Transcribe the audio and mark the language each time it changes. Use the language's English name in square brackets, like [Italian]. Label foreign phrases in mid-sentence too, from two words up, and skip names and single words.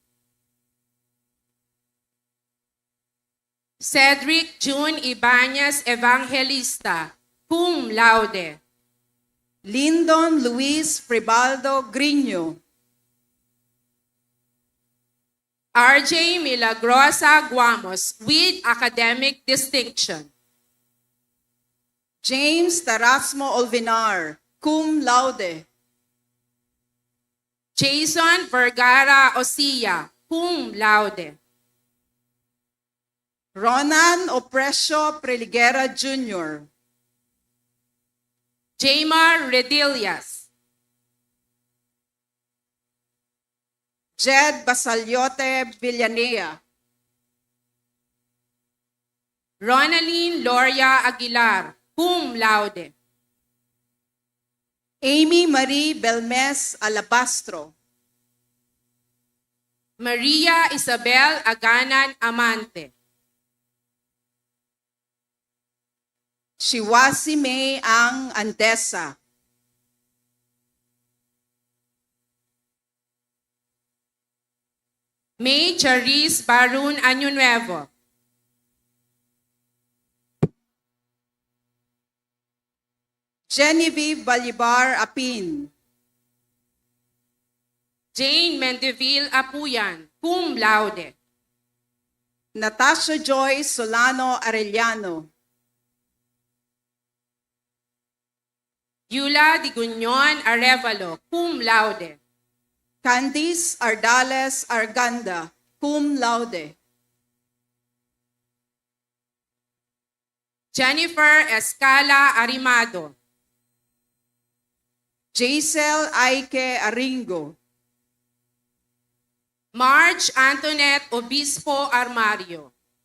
[English] Cedric June Ibanez Evangelista, [Latin] cum laude. [English] Lyndon Luis Fribaldo Grino. RJ Milagrosa Guamos, with academic distinction. James Tarasmo Olvinar, [Latin] cum laude. [English] Jason Vergara Osilla, [Latin] cum laude. [English] Ronan Opresio Preligera Jr. Jamar Redillas. Jed Basaliote Villanea. Ronaline Loria Aguilar, [Latin] cum laude. [English] Amy Marie Belmes Alabastro. Maria Isabel Aganan Amante. Shiwasi May Ang Andesa. May Charis Barun Año Nuevo. Genevieve Balibar Apin. Jane Mendeville Apuyan, [Latin] cum laude. [English] Natasha Joy Solano Arellano. Yula Digunyon Arevalo, [Latin] cum laude. [English] Candice Ardales Arganda, [Latin] cum laude. [English] Jennifer Escala Arimado. Jaisel Aike Aringo. Marge Antoinette Obispo Armario.